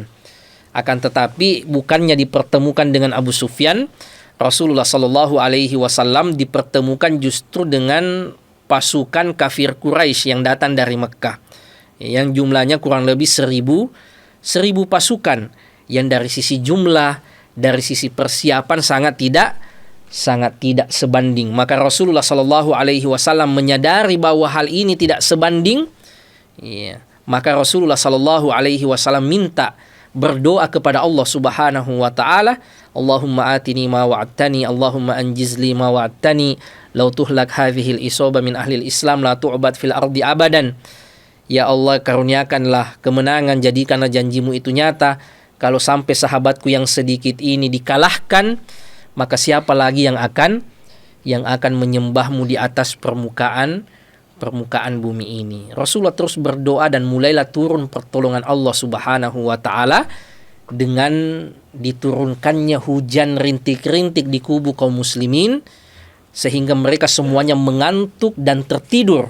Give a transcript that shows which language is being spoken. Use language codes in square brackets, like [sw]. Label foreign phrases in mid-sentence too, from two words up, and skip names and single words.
[id] Akan tetapi bukannya dipertemukan dengan Abu Sufyan, Rasulullah [ar] صلى الله عليه وسلم [id] dipertemukan justru dengan pasukan kafir Quraisy yang datang dari Mekah, yang jumlahnya kurang lebih 1000 pasukan, yang dari sisi jumlah, dari sisi persiapan sangat tidak sebanding. Maka Rasulullah [ar] صلى الله عليه وسلم [id] menyadari bahwa hal ini tidak sebanding, ya, maka Rasulullah [ar] صلى الله عليه وسلم [id] minta, berdoa kepada Allah [ar] سبحانه وتعالى, اللهم آتني ما وعدتني، اللهم أنجز لي ما وعدتني، لو تهلك هذه العصابة من أهل الإسلام لا تعبد في الأرض أبدا. يا الله, [id] karuniakanlah kemenangan, jadikanlah janjimu itu nyata. Kalau sampai sahabatku yang sedikit ini dikalahkan, maka siapa lagi yang akan menyembahmu di atas permukaan bumi ini. Rasulullah terus berdoa dan mulailah turun pertolongan Allah [ar] سبحانه وتعالى [id] dengan diturunkannya hujan rintik-rintik di kubu kaum muslimin sehingga mereka semuanya mengantuk dan tertidur.